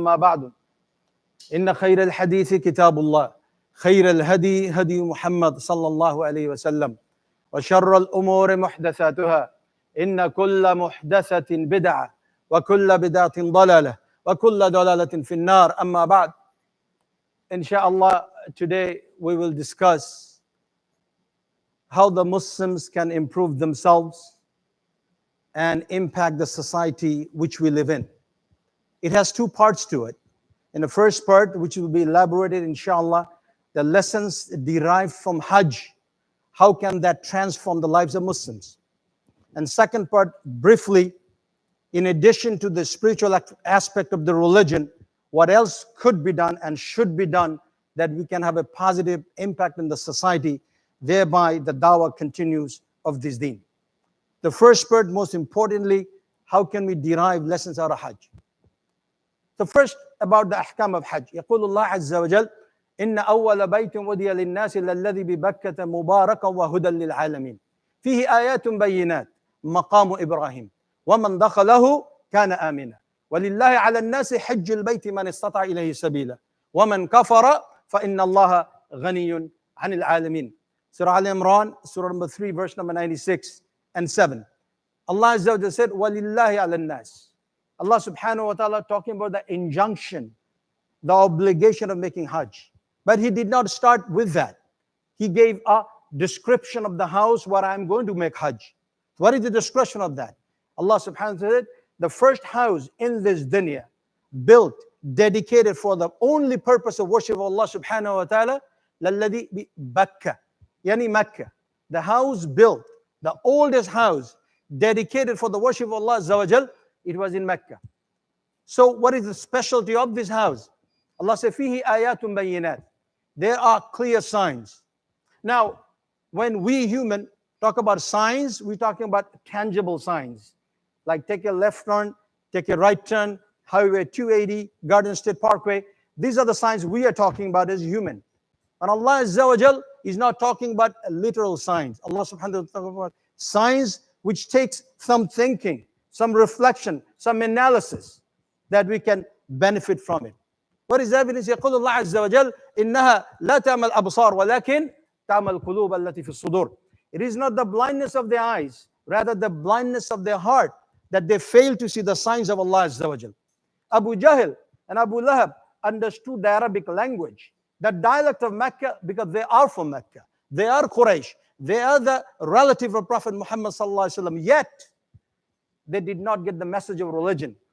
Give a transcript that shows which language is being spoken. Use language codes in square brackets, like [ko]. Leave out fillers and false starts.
[ar] أما بعد إن خير الحديث كتاب الله خير الهدي هدي محمد صلى الله عليه وسلم وشر الأمور محدثاتها إن كل محدثة بدعة وكل بدعة ضلالة وكل ضلالة في النار. أما بعد, [en] inshallah, today we will discuss how the Muslims can improve themselves and impact the society which we live in. It has two parts to it. In the first part, which will be elaborated inshallah, the lessons derived from Hajj, how can that transform the lives of Muslims? And second part, briefly, in addition to the spiritual aspect of the religion, what else could be done and should be done that we can have a positive impact in the society, thereby the dawah continues of this deen. The first part, most importantly, how can we derive lessons out of Hajj? So first, about the ahkam of Hajj. [ar] يقول الله عز وجل إن أول بيت وضع للناس الذي ببكة مباركا وهدى للعالمين فيه آيات بينات مقام إبراهيم ومن دخله كان آمنا ولله على الناس حج البيت من استطاع إليه سبيلا ومن كفر فإن الله غني عن العالمين. [en] Surah Al-Imran, Surah number 3, verse number 96 and 7. Allah Azza wa Jalla said, [ar] وَلِلَّهِ عَلَى النَّاسِ. [en] Allah subhanahu wa ta'ala talking about the injunction, the obligation of making Hajj. But He did not start with that. He gave a description of the house where I'm going to make Hajj. What is the description of that? Allah subhanahu wa ta'ala said, the first house in this dunya, built, dedicated for the only purpose of worship of Allah subhanahu wa ta'ala, [ar] لَلَّذِي بِبَكَّةِ [en] Yani Mecca. The house built, the oldest house dedicated for the worship of Allah Azza wa Jal, it was in Mecca. So what is the specialty of this house? Allah says, [ar] فِيهِ آيَاتٌ بَيِّنَاتٌ. [en] There are clear signs. Now, when we human talk about signs, we're talking about tangible signs. Like take a left turn, take a right turn, Highway 280, Garden State Parkway. These are the signs we are talking about as human. And Allah Azza wa Jal is not talking about literal signs. Allah subhanahu wa ta'ala is talking about signs which takes some thinking, some reflection, some analysis that we can benefit from it. What is the evidence? [ar] يقول الله عز وجل إنها لا تعمى الأبصار ولكن تعمى القلوب التي في الصدور. [en] It is not the blindness of their eyes, rather the blindness of their heart, that they fail to see the signs of Allah Azza wa Jal. Abu Jahl and Abu Lahab understood the Arabic language, the dialect of Mecca, because they are from Mecca. They are Quraysh. They are the relative of Prophet Muhammad sallallahu alaihi wasallam. Yet, they did not get the message of religion.